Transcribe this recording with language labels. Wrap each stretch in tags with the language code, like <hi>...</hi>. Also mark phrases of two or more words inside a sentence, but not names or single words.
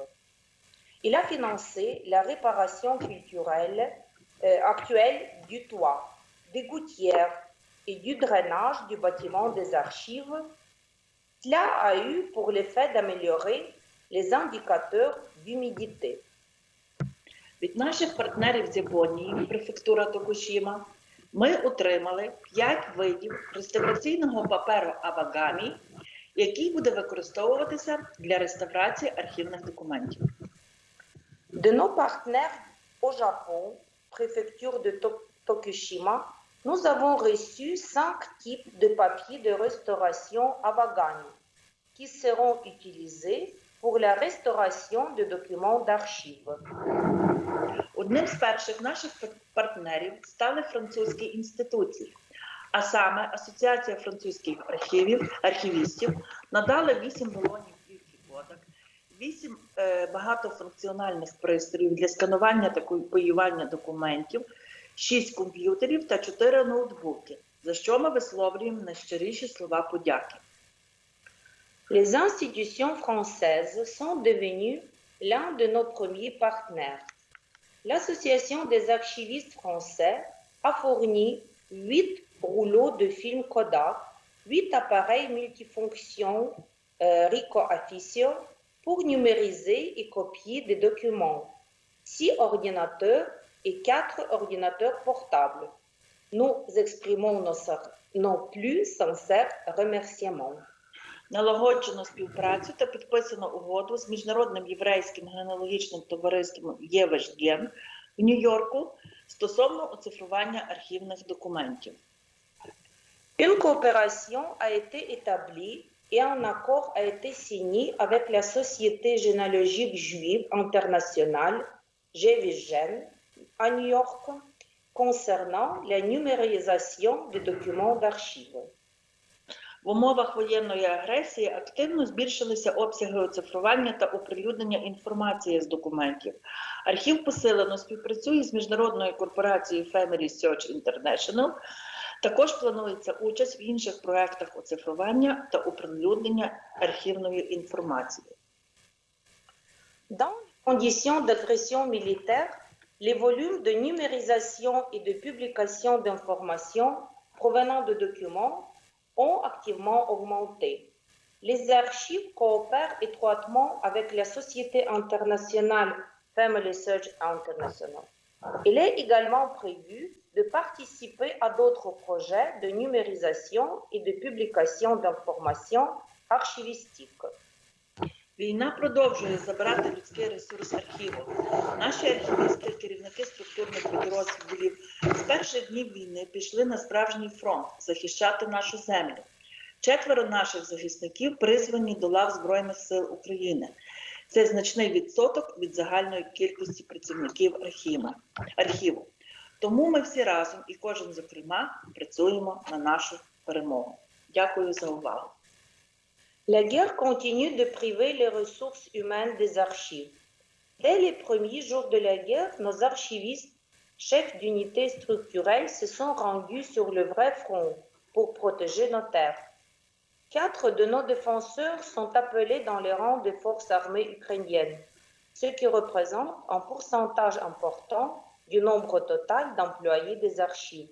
<fr>Il a financé la réparation culturelle actuelle du toit, des gouttières et du drainage du bâtiment des archives. Cela a eu pour l'effet d'améliorer les indicateurs d'humidité.</fr> <uk>Від наших партнерів з Японії, префектура Токушіма, ми отримали 5 видів реставраційного паперу Авагамі, який буде використовуватися для реставрації архівних документів.</uk> <fr>De nos partenaires au Japon, préfecture de Tokushima, nous avons reçu 5 types de papier de restauration Avagami qui seront utilisés pour la restauration de documents d'archives.</fr> <uk>Одним з перших наших партнерів стали французькі інституції, а саме Асоціація французьких архівістів надали 8 балонів плівки Kodak, 8 багатофункціональних пристроїв для сканування та копіювання документів, 6 комп'ютерів та 4 ноутбуки, за що ми висловлюємо найщиріші слова подяки.</uk> <fr>Les institutions françaises sont devenues l'un de nos premiers partenaires. L'Association des archivistes français a fourni 8 rouleaux de films Kodak 8 appareils multifonctions Ricoh Officio pour numériser et copier des documents, 6 ordinateurs et 4 ordinateurs portables. Nous exprimons nos plus sincères remerciements.</fr> <uk>Налагоджено співпрацю та підписано угоду з Міжнародним єврейським генеалогічним товариством ЄВЖДєн в Нью-Йорку стосовно оцифрування архівних документів.</uk> <fr>Une coopération a été établie et un accord a été signé avec la Société généalogique juive internationale, JVGen, à New York, concernant la numérisation des documents d'archives.</fr> <uk>В умовах воєнної агресії активно збільшилися обсяги оцифрування та оприлюднення інформації з документів. Архів посилено співпрацює з міжнародною корпорацією Family Search International. Також планується участь в інших проєктах оцифрування та оприлюднення архівної інформації.</uk> <fr>Dans les conditions d'agression militaire, les volumes de numérisation et de publication d'informations provenant de documents ont activement augmenté. Les archives coopèrent étroitement avec la Société internationale Family Search International. Il est également prévu de participer à d'autres projets de numérisation et de publication d'informations archivistiques.</fr> <uk>Війна продовжує забирати людський ресурс архіву. Наші архівісти, керівники структурних підрозділів з перших днів війни пішли на справжній фронт захищати нашу землю. 4 наших захисників призвані до лав Збройних сил України. Це значний відсоток від загальної кількості працівників архіву. Тому ми всі разом і кожен зокрема працюємо на нашу перемогу. Дякую за увагу.</uk> <fr>La guerre continue de priver les ressources humaines des archives. Dès les premiers jours de la guerre, nos archivistes, chefs d'unités structurelles, se sont rendus sur le vrai front pour protéger nos terres. 4 de nos défenseurs sont appelés dans les rangs des forces armées ukrainiennes, ce qui représente un pourcentage important du nombre total d'employés des archives.</fr>